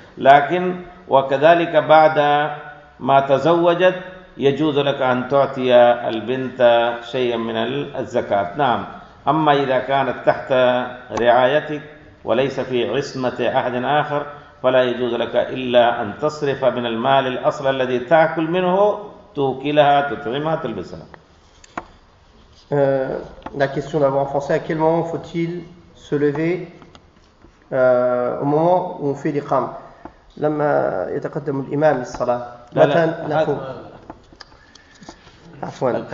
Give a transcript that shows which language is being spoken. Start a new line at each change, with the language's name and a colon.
Arabic: لكن وكذلك بعد ما تزوجت يجوز لك أن تعطي البنت شيئا من الزكاة. نعم، أما إذا كانت تحت رعايتك وليس في عصمة أحد آخر فلا يجوز لك إلا أن تصرف من المال الأصل الذي تأكل منه توكلها تطعمها تلبسها.
French: La question d'avant en français, à quel moment faut-il se lever au moment où on fait l'iqam?
Arabic: لما يتقدم الإمام الصلاة متى نقوم؟ عفوا.